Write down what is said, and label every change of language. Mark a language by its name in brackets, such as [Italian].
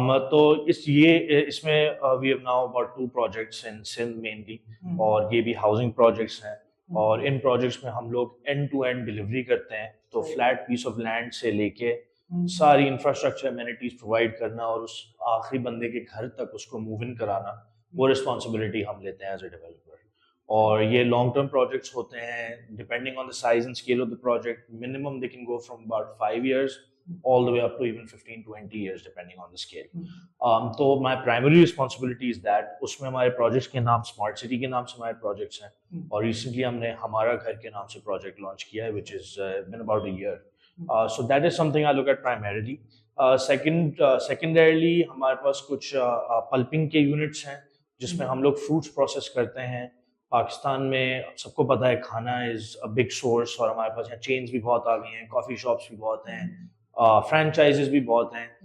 [Urdu] تو اس میں [English] we have now about 2 projects in Sindh mainly, [Urdu] اور یہ بھی ہاؤسنگ پروجیکٹس ہیں, اور ان پروجیکٹس میں ہم لوگ اینڈ ٹو اینڈ ڈلیوری کرتے ہیں. تو فلیٹ پیس آف لینڈ سے لے کے ساری انفراسٹرکچر امینٹیز پرووائڈ کرنا اور اس آخری بندے کے گھر تک اس کو موو ان کرانا, وہ رسپانسبلٹی ہم لیتے ہیں ایز اے ڈیولپر. اور یہ لانگ ٹرم پروجیکٹس ہوتے ہیں, [English] Depending on the size and scale of the project. Minimum they can go from about 5 years all the way up to even 15-20 years depending on the scale. [Urdu] تو [English] my primary responsibility is that [Urdu] اس میں ہمارے projects کے نام smart city کے نام سے ہمارے projects ہیں, اور ریسنٹلی ہم نے ہمارا گھر کے نام سے پروجیکٹ لانچ کیا ہے [English] which is been about a year. So that is something I look at primarily. [Urdu] Secondarily ہمارے پاس کچھ پلپنگ کے یونٹس ہیں جس میں ہم لوگ فروٹس پروسیس کرتے ہیں. پاکستان میں سب کو پتہ ہے کھانا [English] is a big source, [Urdu] اور ہمارے پاس یہاں چینز بھی بہت آ گئی ہیں, کافی شاپس بھی بہت ہیں, فرینچائزز بھی بہت ہیں.